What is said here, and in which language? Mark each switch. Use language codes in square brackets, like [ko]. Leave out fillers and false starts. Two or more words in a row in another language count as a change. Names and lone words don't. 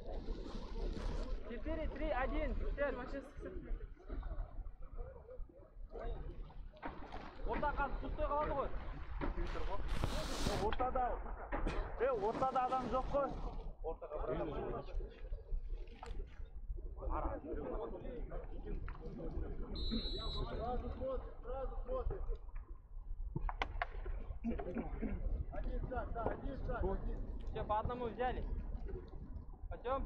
[ru] 4, 3, 1, все. [kk] Орта қазір пустой қалады ғой. Ортада адам жоқ қой. [ru] Сразу смотрит. Один шаг, да, один шаг. Все, по одному взяли. Пойдем.